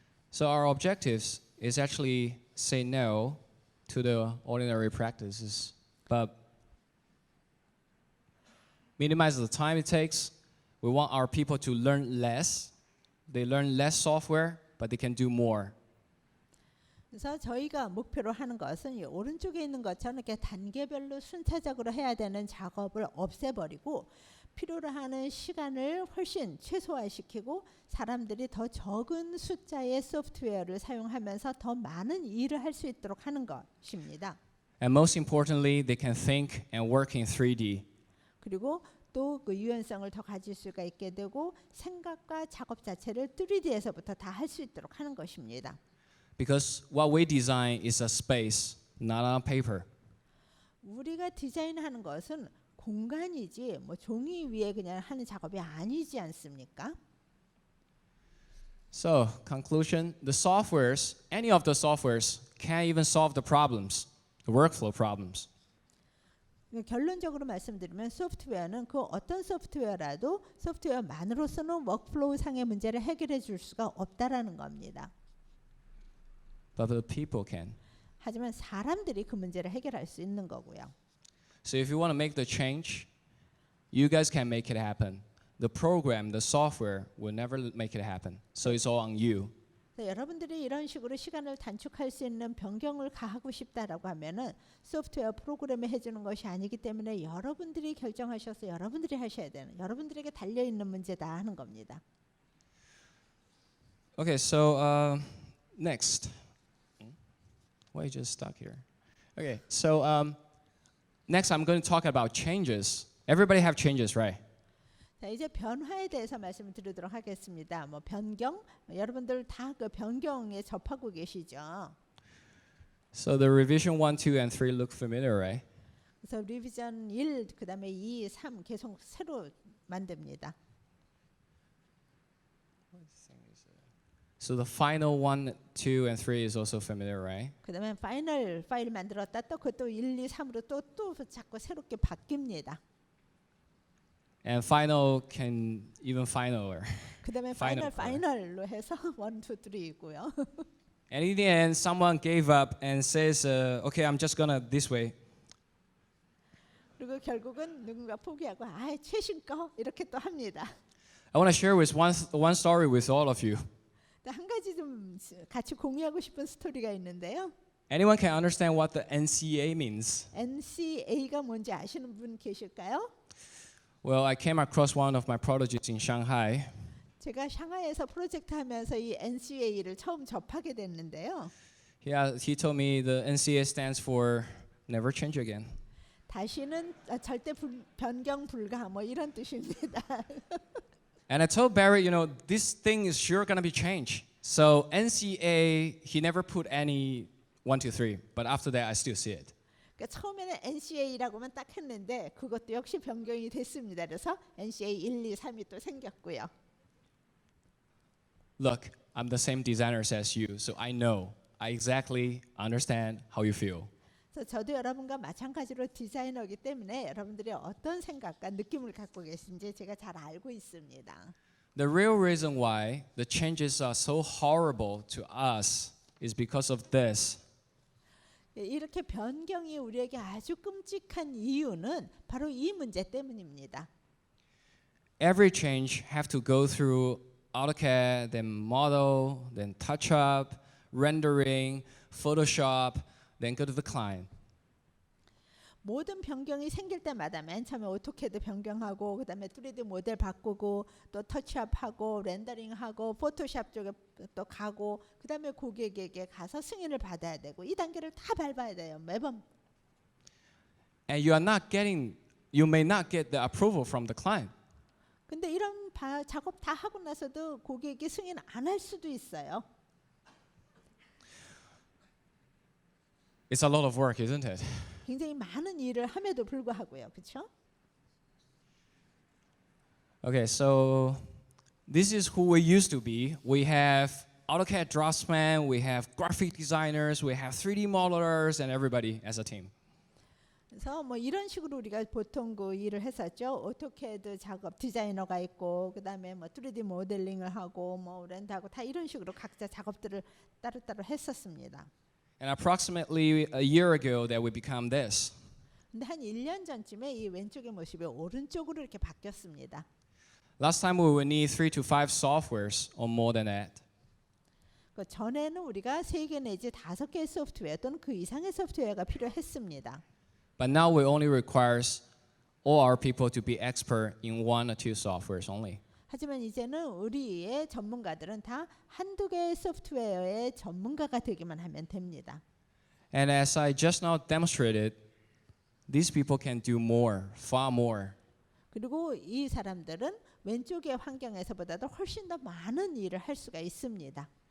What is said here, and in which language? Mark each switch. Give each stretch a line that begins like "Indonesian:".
English: So our objectives is actually say no to the ordinary practices, but minimize the time it takes. We want our people to learn less. They learn less software, but they can do more.
Korean: 그래서 저희가 목표로 하는 것은 이 오른쪽에 있는 것처럼 이렇게 단계별로 순차적으로 해야 되는 작업을 없애버리고 필요로 하는 시간을 훨씬 최소화시키고 사람들이 더 적은 숫자의 소프트웨어를 사용하면서 더 많은 일을 할 수 있도록 하는 것입니다.
English: And most importantly, they can think and work in 3D.
Korean: 그리고 또 그 유연성을 더 가질 수가 있게 되고 생각과 작업 자체를 3D에서부터 다 할 수 있도록 하는 것입니다.
English: Because what we design is a space, not on paper.
Korean: 우리가 디자인하는 것은 공간이지 뭐 종이 위에 그냥 하는 작업이 아니지 않습니까?
English: So, conclusion, the softwares, any of the softwares can't even solve the problems, the workflow problems.
Korean: 결론적으로 말씀드리면 소프트웨어는 그 어떤 소프트웨어라도 소프트웨어만으로서는 워크플로우 상의 문제를 해결해 줄 수가 없다라는 겁니다.
English: But the people can.
Korean: 하지만 사람들이 그 문제를 해결할 수 있는 거고요.
English: So if you want to make the change, you guys can make it happen. The program, the software will never make it happen. So it's all on you.
Korean: 여러분들이 이런 식으로 시간을 단축할 수 있는 변경을 가하고 싶다라고 하면은 소프트웨어 프로그램이 해주는 것이 아니기 때문에 여러분들이 결정하셔서 여러분들이 하셔야 되는, 여러분들에게 달려 있는 문제다 하는 겁니다.
English: Okay, so next. Why you just stuck here? Okay, so next I'm going to talk about changes. Everybody have changes, right?
Korean: 자, 이제 변화에 대해서 말씀을 드리도록 하겠습니다. 뭐 변경, 여러분들 다 그 변경에 접하고 계시죠.
English: So the revision 1, 2, and 3 look familiar, right?
Korean: 그래서 리비전 1, 그다음에 2, 3 계속 새로 만듭니다.
English: So the final 1, 2, and 3 is also familiar, right?
Korean: 그다음에 파이널 파일 만들었다 또 그것도 1, 2, 3으로 또 자꾸 새롭게 바뀝니다.
English: And final can even finaler.
Korean: 그다음에 파이널로 해서 1, 2, 3이고요.
English: And in the end, someone gave up and says, "Okay, I'm just gonna this way."
Korean: 그리고 결국은 누군가 포기하고 최신 거 이렇게 또 합니다.
English: I want to share with one story with all of you.
Korean: 한 가지 좀 같이 공유하고 싶은 스토리가 있는데요.
English: Anyone can understand what the NCA means?
Korean: NCA가 뭔지 아시는 분 계실까요?
English: Well, I came across one of my projects in Shanghai.
Korean: 제가 샹하이에서 프로젝트 하면서 이 NCA를 처음 접하게 됐는데요.
English: He told me the NCA stands for never change again.
Korean: 다시는 절대 변경 불가 뭐 이런 뜻입니다.
English: And I told Barry, you know, this thing is sure gonna be changed. So NCA, he never put any 1, 2, 3, but after that I still see it.
Korean: 그러니까 처음에는 NCA라고만 딱 했는데 그것도 역시 변경이 됐습니다. 그래서 NCA 1, 2, 3이 또 생겼고요.
English: Look, I'm the same designer as you, so I know, I exactly understand how you feel.
Korean: 그래서 저도 여러분과 마찬가지로 디자이너이기 때문에 여러분들이 어떤 생각과 느낌을 갖고 계신지 제가 잘 알고 있습니다.
English: The real reason why the changes are so horrible to us is because of this.
Korean: 이렇게 변경이 우리에게 아주 끔찍한 이유는 바로 이 문제 때문입니다.
English: Every change have to go through AutoCAD, then model, then touch up, rendering, Photoshop, then go to the client.
Korean: 모든 변경이 생길 때마다 맨 처음에 오토캐드 변경하고 그다음에 3D 모델 바꾸고 또 터치업하고 렌더링하고 포토샵 쪽에 또 가고 그다음에 고객에게 가서 승인을 받아야 되고 이 단계를 다 밟아야 돼요. 매번.
English: And you may not get the approval from the client.
Korean: 근데 이런 작업 다 하고 나서도 고객이 승인 안 할 수도 있어요.
English: It's a lot of work, isn't it?
Korean: 굉장히 많은 일을 함에도 불구하고요. 그렇죠?
English: Okay, so this is who we used to be. We have AutoCAD draftsmen, we have graphic designers, we have 3D modelers, and everybody as a team.
Korean: 그래서 뭐 이런 식으로 우리가 보통 그 일을 했었죠. 오토캐드 작업 디자이너가 있고 그다음에 뭐 3D 모델링을 하고 뭐 렌더하고 다 이런 식으로 각자 작업들을 따로따로 했었습니다.
English: And approximately a year ago that we become this.
Korean: 근데 한 1년 전쯤에 이 왼쪽의 모습이 오른쪽으로 이렇게 바뀌었습니다.
English: Last time we would need 3 to 5 softwares or more than that.
Korean: 그 전에는 우리가 3개 내지 5개의 소프트웨어 또는 그 이상의 소프트웨어가 필요했습니다.
English: But now we only requires all our people to be expert in 1 or 2 softwares only.
Korean: 하지만 이제는 우리의 전문가들은 다 한두 개의 소프트웨어의 전문가가 되기만 하면 됩니다.
English: And as I just now demonstrated, these people can do more, far more.
Korean: 그리고 이 사람들은 왼쪽의 환경에서보다도 훨씬 더 많은 일을 할 수가 있습니다.